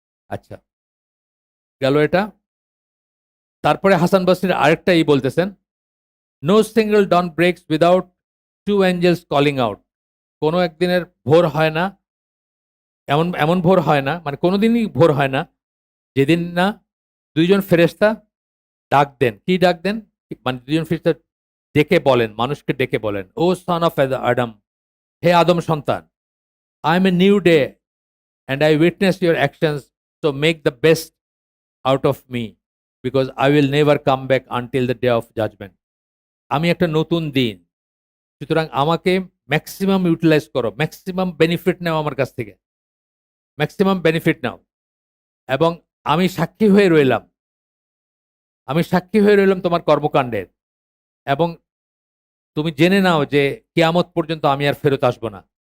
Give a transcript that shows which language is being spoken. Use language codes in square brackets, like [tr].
[bn] আচ্ছা, গেল এটা। তারপরে হাসান বসরির আরেকটা বলতেছেন, [en] "No single dawn breaks without two angels calling out." [bn] কোনো একদিনের ভোর হয় না, এমন এমন ভোর হয় না, মানে কোনোদিনই ভোর হয় না যেদিন না ২ জন ফেরেশতা ডাক দেন। কি ডাক দেন? মানে ২ জন ফেরেশতা ডেকে বলেন, [en] মানুষকে ডেকে বলেন, "ও সন অফ আদম, [bn] হে আদম সন্তান, [en] I am a new day and I witness your actions, so make the best out of me, because I will never come back until the day of judgment." [bn] আমি একটা নতুন দিন, সুতরাং আমাকে ম্যাক্সিমাম ইউটিলাইজ করো, maximum benefit নাও আমার কাছ থেকে, ম্যাক্সিমাম বেনিফিট নাও। এবং আমি সাক্ষী হয়ে রইলাম, আমি সাক্ষী হয়ে রইলাম তোমার কর্মকাণ্ডের, এবং তুমি জেনে নাও যে কিয়ামত পর্যন্ত আমি আর ফেরত আসবো না।